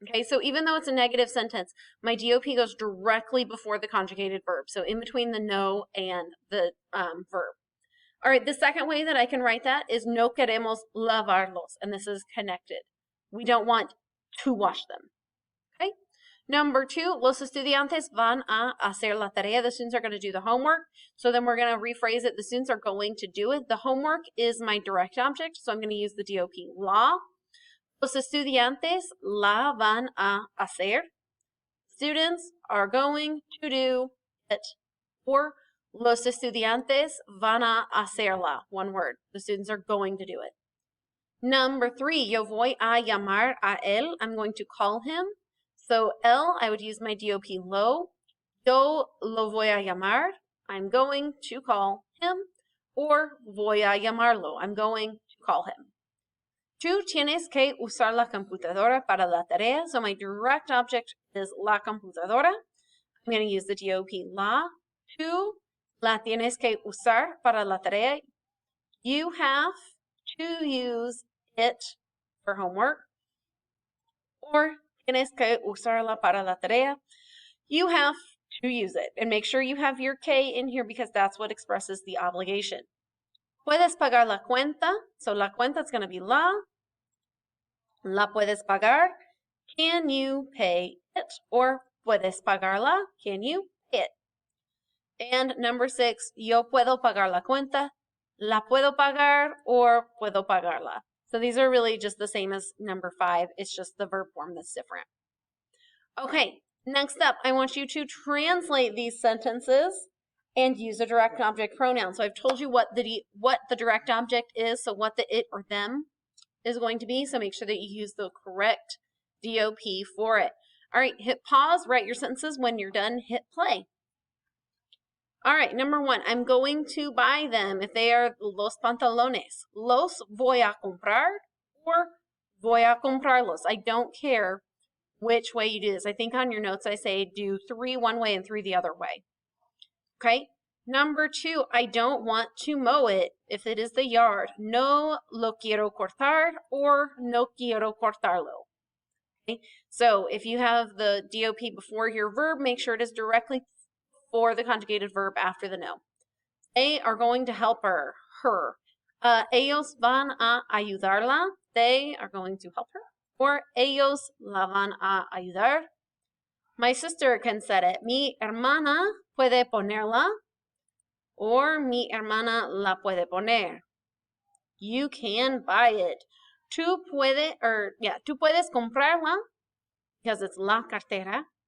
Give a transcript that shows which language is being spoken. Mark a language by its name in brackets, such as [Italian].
[English] Okay, so even though it's a negative sentence, my DOP goes directly before the conjugated verb. So in between the no and the verb. All right, the second way that I can write that is [Spanish] no queremos lavarlos, [English] and this is connected. We don't want to wash them. Okay. Number two, [Spanish] los estudiantes van a hacer la tarea. [English] The students are going to do the homework. So then we're going to rephrase it. The students are going to do it. The homework is my direct object, so I'm going to use the DOP la. [Spanish] Los estudiantes la van a hacer. [English] Students are going to do it. [Spanish] Or los estudiantes van a hacerla. [English] One word. The students are going to do it. Number three, [Spanish] yo voy a llamar a él. [English] I'm going to call him. So él, I would use my DOP lo. [Spanish] Yo lo voy a llamar. [English] I'm going to call him. Or [Spanish] voy a llamarlo. [English] I'm going to call him. [Spanish] Tú tienes que usar la computadora para la tarea. [English] So my direct object is la computadora. I'm going to use the DOP la. [Spanish] Tú la tienes que usar para la tarea. [English] You have to use it for homework. [Spanish] Or tienes que usarla para la tarea. [English] You have to use it. And make sure you have your K in here because that's what expresses the obligation. [Spanish] Puedes pagar la cuenta. So la cuenta [English] is going to be [Spanish] la. La puedes pagar. [English] Can you pay it? Or [Spanish] puedes pagarla. [English] Can you pay it? And number six, [Spanish] yo puedo pagar la cuenta. La puedo pagar or puedo pagarla. [English] So these are really just the same as number five. It's just the verb form that's different. Okay, next up, I want you to translate these sentences and use a direct object pronoun. So I've told you what the direct object is, so what the it or them is going to be. So make sure that you use the correct DOP for it. All right, hit pause, write your sentences. When you're done, hit play. All right, number one, I'm going to buy them. If they are [Spanish] los pantalones, los voy a comprar or voy a comprarlos. [English] I don't care which way you do this. I think on your notes I say do 3 one way and 3 the other way. Okay, number two, I don't want to mow it if it is the yard. [Spanish] No lo quiero cortar or no quiero cortarlo. [English] Okay, so if you have the DOP before your verb, make sure it is directly for the conjugated verb after the no. They are going to help her. [Spanish] Ellos van a ayudarla. [English] They are going to help her. [Spanish] Or ellos la van a ayudar. [English] My sister can set it. [Spanish] Mi hermana puede ponerla. Or mi hermana la puede poner. [English] You can buy it. [Spanish] Tú puedes comprarla [English] because it's la cartera.